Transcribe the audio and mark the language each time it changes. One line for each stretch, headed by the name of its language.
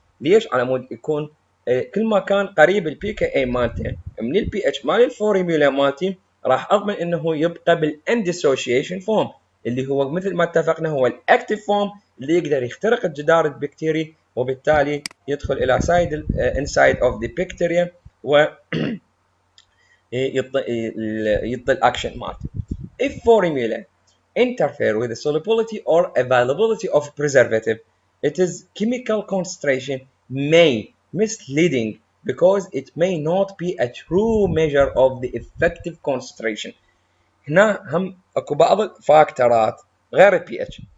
Arabic: ليش؟ على مود يكون كل ما كان قريب ال pKa مالته من ال pH مال الفورميولا مالتي راح اضمن انه يبقى بالانديسوشيشن فورم اللي هو مثل ما اتفقنا هو الاكتيف فورم اللي يقدر يخترق الجدار البكتيري وبالتالي يدخل الى سايد انسايد اوف ذا بكتيريا و يعطي الاكشن مالته.
English: If formula interfere with the solubility or availability of preservative, it is chemical concentration may misleading because it may not be a true measure of the effective concentration.
Arabic: هنا هم اكو بعض الفاكتورات غير البي اتش.